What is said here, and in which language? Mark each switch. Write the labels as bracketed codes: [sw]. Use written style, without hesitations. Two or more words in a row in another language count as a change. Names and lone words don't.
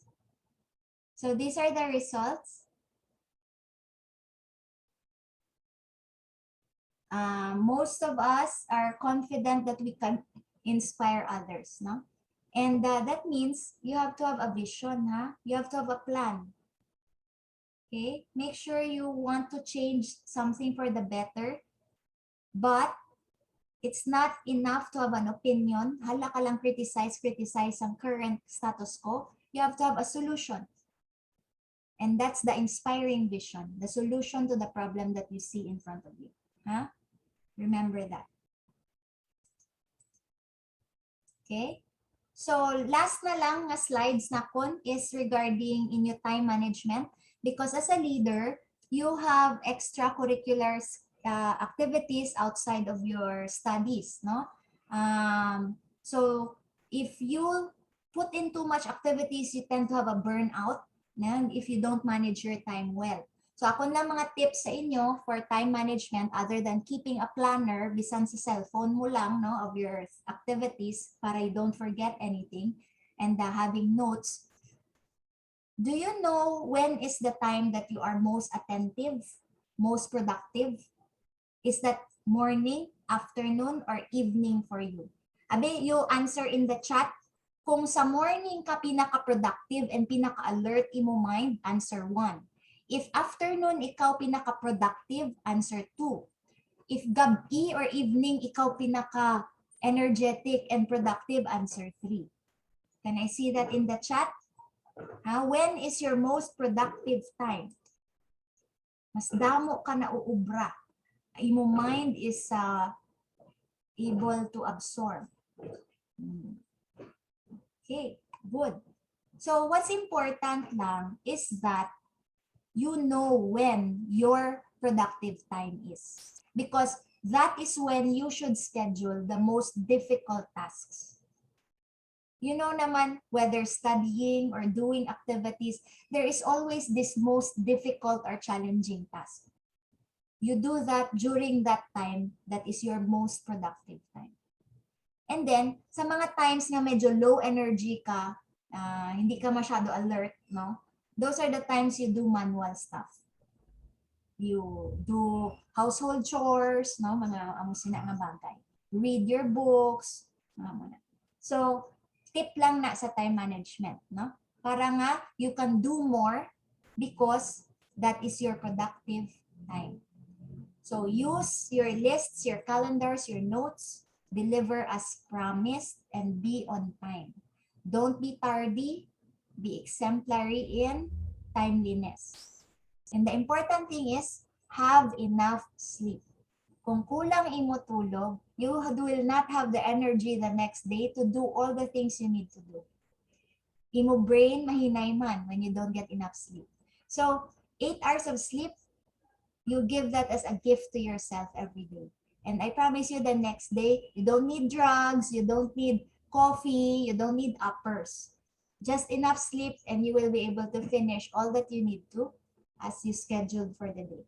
[en] So these are the results. Most of us are confident that we can inspire others, no? And that means you have to have a vision, huh? You have to have a plan. Okay? Make sure you want to change something for the better, but it's not enough to have an opinion. [hil] Hala ka lang criticize ang [en] current status quo. You have to have a solution. And that's the inspiring vision, the solution to the problem that you see in front of you. Huh? Remember that. Okay? [hil] So, last na lang nga slides na kon [en] is regarding in your time management. Because as a leader, you have extracurricular activities outside of your studies, no? So, if you put in too much activities, you tend to have a burnout, no? If you don't manage your time well. [hil] So ako na mga tips sa inyo [en] for time management other than keeping a planner [hil] bisan sa cellphone mo lang, no, [en] of your activities para you don't forget anything and having notes. Do you know when is the time that you are most attentive, most productive? Is that morning, afternoon, or evening for you? Abi, you answer in the chat. [hil] Kung sa morning ka pinaka-productive and pinaka-alert imo mind, answer 1. If afternoon ikaw pinaka-productive, answer 2. If gabi or evening ikaw pinaka-energetic and productive, answer 3. [en] Can I see that in the chat? When is your most productive time? [hil] Mas damo ka na uubra. [en] imo mind is able to absorb. Okay, good. So what's important lang is that you know when your productive time is, because that is when you should schedule the most difficult tasks. You know naman, whether studying or doing activities, there is always this most difficult or challenging task. You do that during that time that is your most productive time. And then, [hil] sa mga times nga medyo [en] low energy [hil] ka, hindi ka masyado alert, no? [en] Those are the times you do manual stuff. You do household chores, [hil] no? Mga amusina nga bagay. [en] Read your books, [hil] mga muna. So, tip lang na sa [en] time management, [hil] no? Para nga [en] you can do more because that is your productive time. So use your lists, your calendars, your notes, deliver as promised, and be on time. Don't be tardy, be exemplary in timeliness. And the important thing is have enough sleep. [hil] Kung kulang imo tulog, [en] you will not have the energy the next day to do all the things you need to do. Imo brain [hil] mahinay man [en] when you don't get enough sleep. So 8 hours of sleep, you give that as a gift to yourself every day. And I promise you the next day, you don't need drugs, you don't need coffee, you don't need uppers. Just enough sleep and you will be able to finish all that you need to as you scheduled for the day.